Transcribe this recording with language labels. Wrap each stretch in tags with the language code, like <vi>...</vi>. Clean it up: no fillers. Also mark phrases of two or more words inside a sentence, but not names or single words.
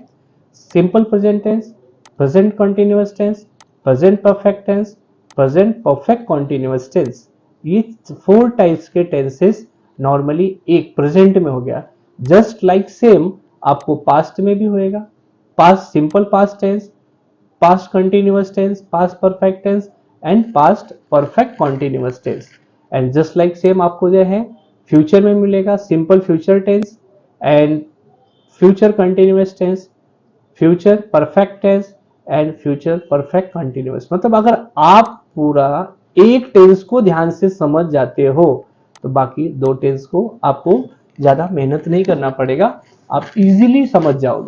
<en>simple present tense, present continuous tense, present perfect tense, present perfect continuous tense, ये four types के tenses normally एक present</en> <hi>में हो गया।</hi> <en>just like same आपको past</en> <hi>में भी होएगा,</hi> <en>past simple past tense, past continuous tense, past perfect tense and past perfect continuous tense। and just like same</en> <hi>आपको जो है</hi> <en>future</en> <hi>में मिलेगा,</hi> <en>simple future tense and future continuous tense, future perfect tense and future perfect continuous.</en> <hi>मतलब अगर आप पूरा एक टेंस को ध्यान से समझ जाते हो तो बाकी दो टेंस को आपको ज्यादा मेहनत नहीं करना पड़ेगा, आप इजीली समझ जाओगे।</hi>